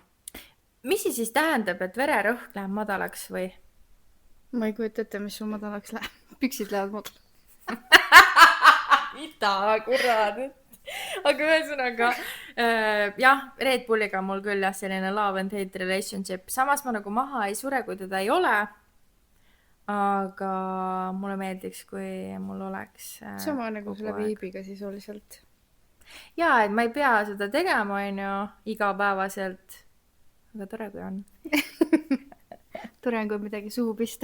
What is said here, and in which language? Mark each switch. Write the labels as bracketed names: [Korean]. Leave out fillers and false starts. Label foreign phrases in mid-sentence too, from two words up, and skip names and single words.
[Estonian] Mis siis tähendab, et vererõhk läheb madalaks või? Ma ei kujuta ette, mis sul madalaks läheb. Püksid lähevad madalaks. Mida, kurat. Aga ühesõnaga, jah, Red Bulliga mul küll jah, selline [English] love and hate relationship. [Estonian] Samas ma nagu maha ei sure, kui teda ei ole. Aga mulle meeldiks, kui mul oleks... Sama nagu selle viibiga sisuliselt. Jaa, et ma ei pea seda tegema, on ju, igapäevaselt. Aga tore, kui on. Tore on, kui midagi suhu pista.